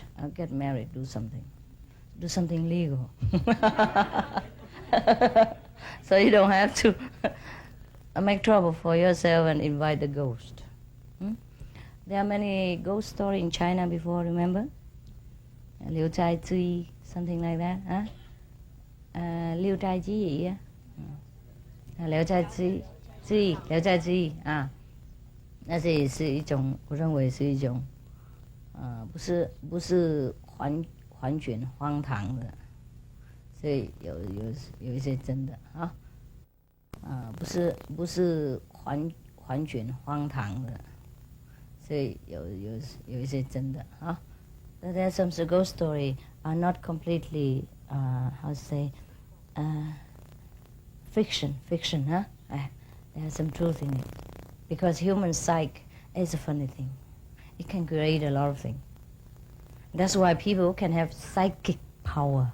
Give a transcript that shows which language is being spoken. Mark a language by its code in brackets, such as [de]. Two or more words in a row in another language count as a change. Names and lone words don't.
[en] I'll get married, do something legal. So you don't have to make trouble for yourself and invite the ghost. There are many ghost stories in China before, remember? Liu Chai Cui, something like that, huh? [zh] Liu Chai Ji, Liu Chai Cui, Liu Chai Cui, 那这是一种，我认为是一种，不是环卷荒唐的，所以有一些真的啊，不是环卷荒唐的，所以有一些真的啊。 [en] There are some ghost story are not completely how to say fiction, huh? There is some truth in it, because human psyche is a funny thing. it can create a lot of things. That's why people can have psychic power.